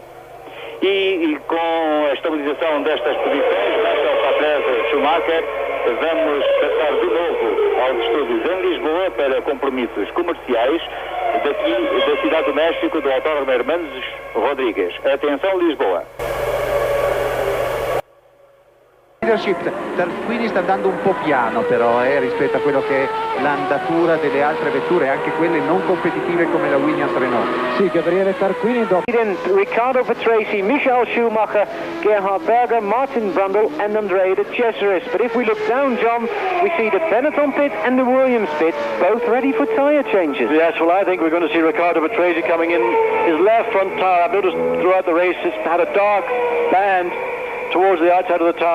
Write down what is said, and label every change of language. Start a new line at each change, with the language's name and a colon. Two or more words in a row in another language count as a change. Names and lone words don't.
Portuguese: E com a estabilização destas posições, Mansell, Patrese, Schumacher, vamos passar de novo aos estúdios em Lisboa para compromissos comerciais daqui da Cidade do México, do Autódromo Hermanos Rodrigues. Atenção, Lisboa.
Italian: Tarquini sta andando un po' piano però rispetto a quello che è l'andatura delle altre vetture, anche quelle non competitive come la Williams Renault. Sì, Gabriele Tarquini dopo.
English: Riccardo Patrese, Michael Schumacher, Gerhard Berger, Martin Brundle and Andrea de Cesaris. But if we look down, John, we see the Benetton pit and the Williams pit both ready for tyre changes. Yes, well, I think we're going to see Riccardo Patrese coming in. His left front tyre, I've noticed throughout the race, it's had a dark band towards the outside of the tyre.